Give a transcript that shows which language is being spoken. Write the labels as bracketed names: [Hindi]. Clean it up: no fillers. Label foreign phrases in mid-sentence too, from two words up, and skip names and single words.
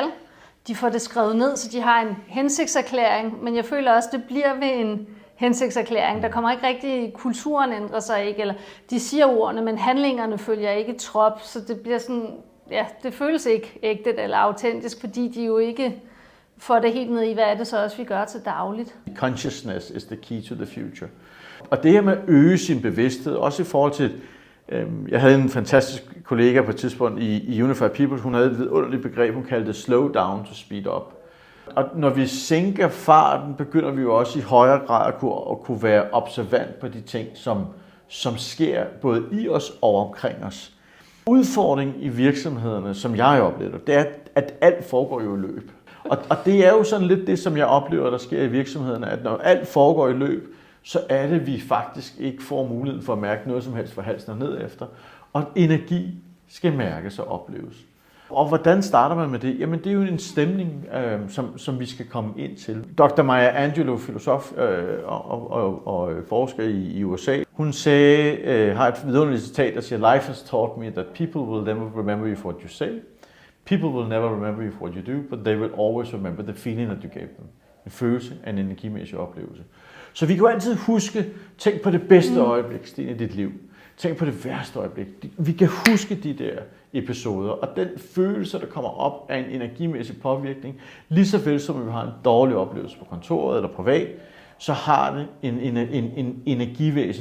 [Danish] De får det skrevet ned, så de har en hensigtserklæring, men jeg føler også, at det bliver ved en hensigtserklæring. Der kommer ikke rigtig, kulturen ændrer sig ikke, eller de siger ordene, men handlingerne følger ikke trop, så det bliver sådan, ja, det føles ikke ægte eller autentisk, fordi de jo ikke får det helt ned i, hvad er det så også, vi gør til dagligt. [English] Consciousness is the key to the future. [Danish] Og det her med at øge sin bevidsthed, også i forhold til, jeg havde en fantastisk kollega på et tidspunkt i Unified People, hun havde et vidunderligt begreb, hun kaldte [English] slow down to speed up. [Danish] Og når vi sænker farten, begynder vi jo også i højere grad at kunne være observant på de ting, som sker både i os og omkring os. Udfordringen i virksomhederne, som jeg oplever, det er, at alt foregår jo i løb. Og det er jo sådan lidt det, som jeg oplever, der sker i virksomhederne, at når alt foregår i løb, så er det, at vi faktisk ikke får muligheden for at mærke noget som helst fra halsen og ned efter. Og energi skal mærkes og opleves. Og hvordan starter man med det? Jamen det er jo en stemning, som vi skal komme ind til. Dr. Maya Angelou, filosof og forsker i USA, hun har et vidunderligt citat, der siger, [English] "Life has taught me that people will never remember you for what you say. People will never remember you for what you do, but they will always remember the feeling that you gave them." [Danish] En følelse af en energimæssig oplevelse. Så vi kan jo altid huske, tænk på det bedste øjeblik, Stine, i dit liv. Tænk på det værste øjeblik. Vi kan huske de der episoder, og den følelse, der kommer op af en energimæssig påvirkning, lige så vel som vi har en dårlig oplevelse på kontoret eller privat, så har det en energivæsen.